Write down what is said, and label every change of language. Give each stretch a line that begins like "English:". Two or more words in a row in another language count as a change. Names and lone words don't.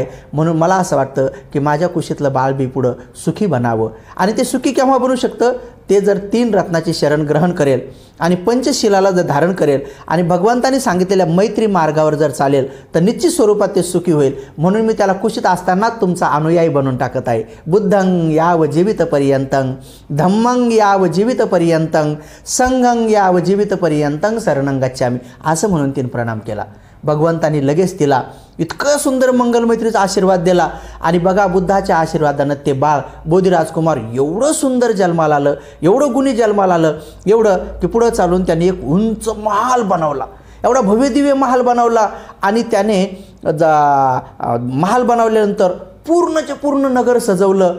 Marathi: म्हणून मला असं वाटतं की माझ्या कुशीतलं बाळ बी पुढं सुखी बनावं आणि ते सुखी केव्हा बनू शकतं ते जर 3 रत्नाची शरण ग्रहण करेल आणि पंचशिलाला जर धारण करेल आणि भगवंतांनी सांगितलेल्या मैत्री मार्गावर जर चालेल तर निश्चित स्वरूपात ते सुखी होईल. म्हणून मी त्याला कुशीत असतानाच तुमचा अनुयायी बनवून टाकत आहे.
Pali: बुद्धं याव जीवितपर्यंतं धम्मं याव जीवितपर्यंतं संघं याव जीवितपर्यंतं शरणं गच्छामि
Marathi: असं म्हणून तिने प्रणाम केला. भगवंतांनी लगेच तिला इतकं सुंदर मंगलमैत्रीचा आशीर्वाद दिला आणि बघा बुद्धाच्या आशीर्वादानं ते बाळ बोधी राजकुमार एवढं सुंदर जन्माला आलं, एवढं गुणी जन्माला आलं, एवढं की पुढं चालून त्याने एक उंच महाल बनवला, एवढा भव्यदिव्य महाल बनवला आणि त्याने महाल बनवल्यानंतर पूर्णचे पूर्ण नगर सजवलं.